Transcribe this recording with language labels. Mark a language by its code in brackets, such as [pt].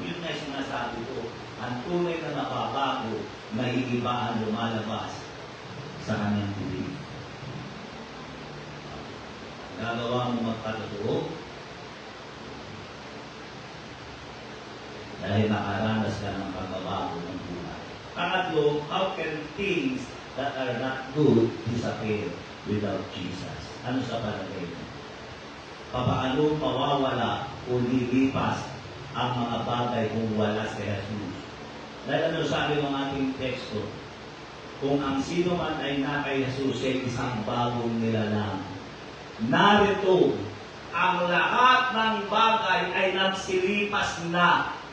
[tl] Yun nga yung sinasabi ko, ang tunay na nababago, may iba ang lumalabas sa kanyang bibig. Gagawa mo magpatotoo dahil nakaranas ka ng pagbabago ng buhay. Pangatlo, [en] how can things that are not good disappear without Jesus? [tl] Ano sa palagay mo? Papaano mawawala o lilipas ang mga bagay kung wala si Jesus? Dahil ano sabi ng ating teksto? Kung ang sino man ay na kay Jesus ay isang bagong nilalang. Narito, ang lahat ng bagay ay nagsilipas na.